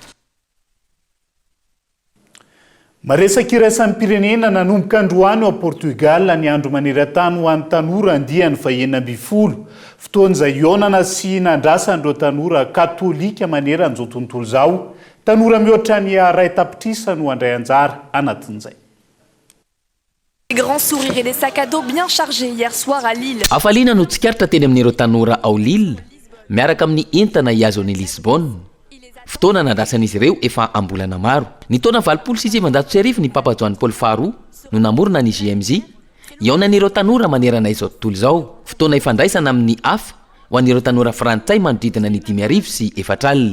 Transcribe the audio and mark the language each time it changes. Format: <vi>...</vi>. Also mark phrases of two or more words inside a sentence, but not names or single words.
<mg>maresaka irasan'ny pirenena nanomboka androany ao Portugal ny andro maneran-tany ho an'ny tanora andiany fa 20 fotoana izay ionana sy nandrasan'ireo tanora katolika manera an'izao tontolo izao tanora mihoatra ny ray tapitrisa no andray anjara anatin'izay</mg> <fr>Des grands sourires et des sacs à dos bien chargés hier soir à Lille.</fr> <mg>Afalina no tsikaritra teny amin'ireo tanora ao Lille miaraka amin'ny entana iazony Lisbonne. Fotoana nandrasan'izy ireo efa ambolana maro. Ny taona 2016 ny Papa Joan Paul faharoa no namorona ny JMJ. Iaonan'ireo tanora manerana izao tontolo izao. Fotoana ifandraisana amin'ny hafa ho an'ireo tanora frantsay manodidina ny 5 sy 4 alina.</mg>